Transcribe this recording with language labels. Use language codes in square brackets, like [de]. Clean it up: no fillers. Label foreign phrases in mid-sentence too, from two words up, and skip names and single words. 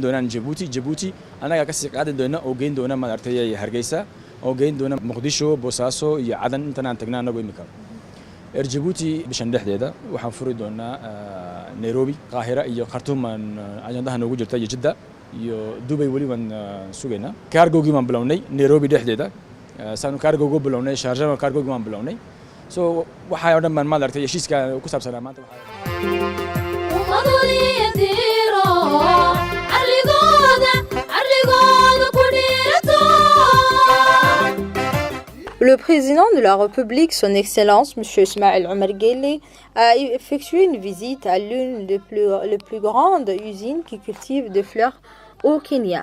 [so] doonaan Djibouti anaga ka sii qaadan doona oo geyn doona maaragtay Hargeysa oo geyn doona Muqdisho Boosaaso iyo Cadan intaan tagnaa anagu imika Air Djibouti bishan dhexdeeda waxaan furi doonaa Nairobi Qaahira iyo Khartoum ajandaha noogu jirta Jeddah iyo Dubai wali waan sugeynaa cargo-gii waan bilownay Nairobi dhexdeeda saanu cargo-go bilownay Sharjah cargo-gii waan bilownay so waxa oo dhan baan maaragtay heshiiska ku saabsanaa maanta [fr] Le président de la République, son Excellence, M. Ismail Omar Guelleh, a effectué une visite à l'une des plus grandes usines qui cultivent des fleurs au Kenya.